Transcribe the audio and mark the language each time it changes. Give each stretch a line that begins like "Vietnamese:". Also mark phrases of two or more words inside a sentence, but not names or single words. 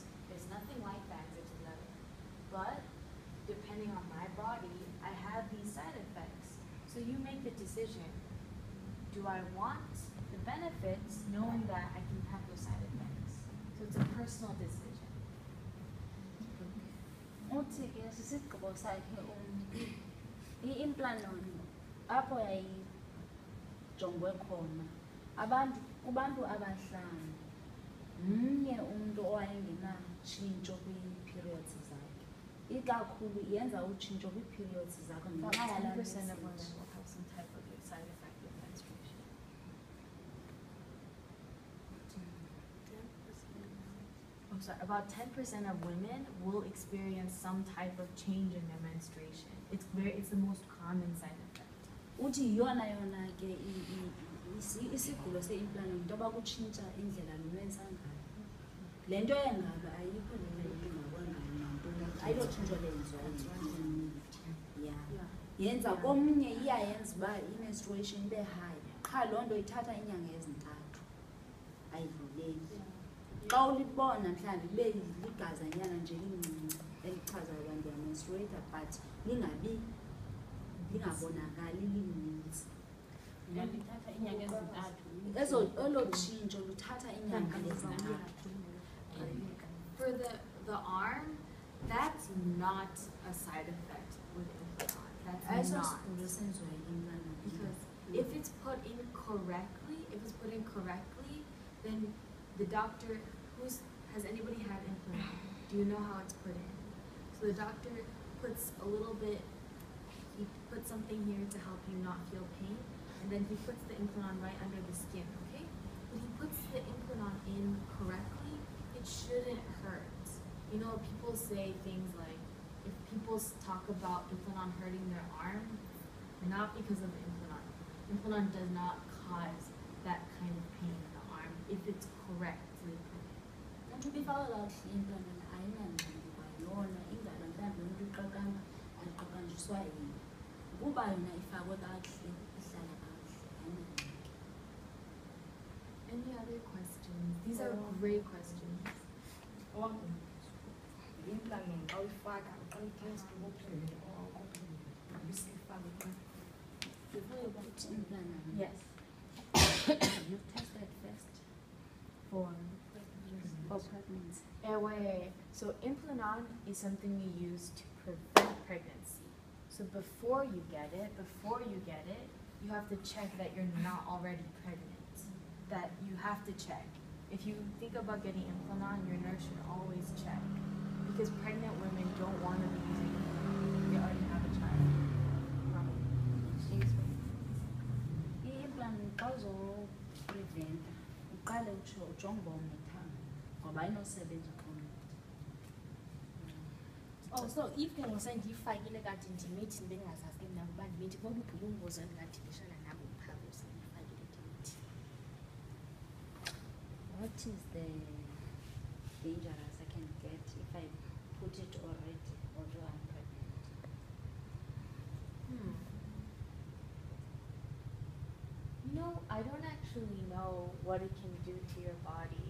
English: There's nothing like that in Zithulele. But depending on my body, I have these side effects. So you make the decision. Do I want the benefits knowing that I can have those side effects? So it's a personal decision.
Xhosa: Uthi ke sisigqibo sakhe umntu i-implanon apho yayijongwe khona kubantu abahlanu mnye umntu owayengenatshintsho kwii-periods zakhe ikakhulu yenza utshintsho kwii-periods zakhe
English: About 10% of women will have some type of side effect with menstruation. I'm sorry, about 10% of women will experience some type of change in their menstruation. It's the most common side effect.
Xhosa: uthi yona ke isigulo se-implanon into yoba kutshintsha indlela lumenza ngayo le nto yengaba ayikho ayilotshintshwa lenziwayo ya yenza komnye iyayenza uba i-menstruation ibe high qha loo nto ithatha iinyanga ezintathu ayidluleli xa ulibona mhlawumbi ibe ligazanyana nje lincinci elichazayo uba ndiyamenstruata but lingabonakali lininzi Lithatha inyanga ezintathu. olo tshintsho luthatha inyanga ezintathu.
English: For the arm, that's not a side effect with Implanon. That's not.
Xhosa: ayisosigulo senziwa yi-implanon
English: Because if it's put in correctly, then the doctor has anybody had Implanon? Do you know how it's put in? So the doctor puts a little bit, he puts something here to help you not feel pain, and then he puts the Implanon right under the skin, okay? When he puts the Implanon in correctly, it shouldn't hurt. You know, people say things like, if people talk about Implanon hurting their arm, not because of the Implanon. Implanon does not cause that kind of pain in the arm if it's correctly put in.
Xhosa: umntu ubifaka kakuhle i-implanon ayinangxaki kwayona ingalo mhlawumbi umntu uqaqamba ayiqaqanjiswa yini ukuba yona ifakwe kakuhle ihlala kakuhle ayinangxaki.
English: Any other questions? These are great questions.
Xhosa: i-implanon xa uyifaka uqala itest kophele bisifake
English: Before you put implanon, Yes. you test that first For pregnancy. wait. So Implanon is something we use to prevent pregnancy. So before you get it, you have to check that you're not already pregnant. That you have to check. If you think about getting Implanon, your nurse should always check. Because pregnant women don't want to be using Implanon if they already have a child. Excuse me.
Xhosa: I-implanon xa uzopreventa uqale utsho ujonge uba unethanga ngoba ayinosebenza uqonda.
English: Oh, so if
Xhosa: ke ngosendiyifakile kanti ndimithi ndingazazi ke mna ukuba ndimithi koluphi ubungozi endingadibishana nabo phaa sendiyifakile ndimithi.
English: What is the dangerous I can get if I put it already although I'm pregnant? You know, I don't actually know what it can do to your body.